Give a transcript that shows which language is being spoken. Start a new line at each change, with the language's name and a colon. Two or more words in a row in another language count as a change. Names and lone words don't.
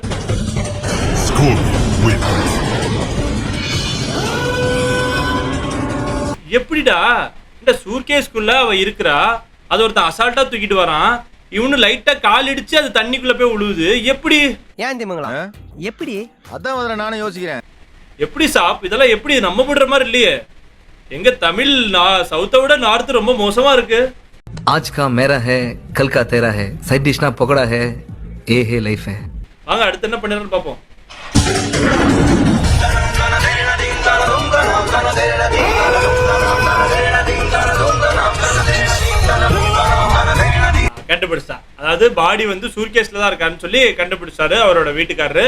Tamil: எப்படிடா இந்த சூர்கேஸ்குள்ள அவ இருக்கிறா, அது ஒருத்தன் அசால்ட்டா தூக்கிட்டு வரான், இவனு லைட்டா கால் இடிச்சு அது தண்ணிக்குள்ள போய் விழுவுது. எப்படி? ஏன் திமுங்களா? எப்படி? அதான் முதல்ல நானும் யோசிக்கிறேன். எப்படி சாப் இதெல்லாம் எப்படி நம்ப முடிற மாதிரி இல்லையே. எங்க தமிழ் சவுத்தை விட நார்த் ரொம்ப மோசமா இருக்கு.
Hindi: आज का मेरा है, कल का तेरा है,
English: side dish
Hindi: ना पकड़ा है, ये है लाइफ है.
Tamil: வாங்க அடுத்து என்ன பண்ணுறேன்னு பாப்போம். கண்டுபிடிச்சா, அதாவது பாடி வந்து சூர்கேஸ்ல தான் இருக்கான்னு சொல்லி கண்டுபிடிச்சாரு அவரோட வீட்டுக்காரரு.